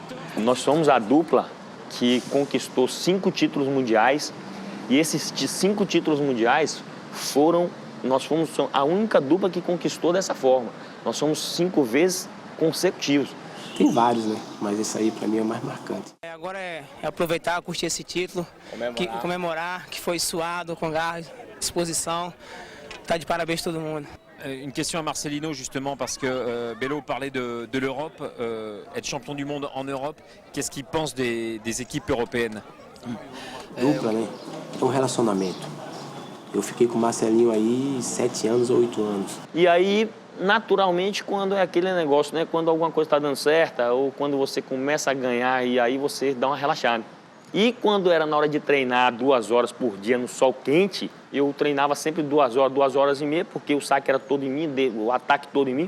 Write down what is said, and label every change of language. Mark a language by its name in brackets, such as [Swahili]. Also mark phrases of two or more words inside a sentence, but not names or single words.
[Portuguese] Nós somos a dupla que conquistou 5 títulos mundiais e esses 5 títulos mundiais nós fomos a única dupla que conquistou dessa forma. Nós somos 5 vezes consecutivos. Tem vários, né? Mas esse aí, pra mim, é o mais marcante. Agora é aproveitar, curtir esse título, comemorar, que foi suado, com garra, disposição. Tá de parabéns todo mundo. [French] Une question à Marcelino justement parce que Bello parlait de l'Europe, être champion du monde en Europe. Qu'est-ce qu'il pense des équipes européennes? [Portuguese] Dupla, né? É um relacionamento. Eu fiquei com o Marcelinho aí 7 anos ou 8 anos. E aí, naturalmente, quando é aquele negócio, né? Quando alguma coisa está dando certa ou quando você começa a ganhar e aí você dá uma relaxada. E quando era na hora de treinar 2 horas por dia no sol quente, eu treinava sempre 2 horas, 2 horas e meia, porque o saque era todo em mim, o ataque todo em mim.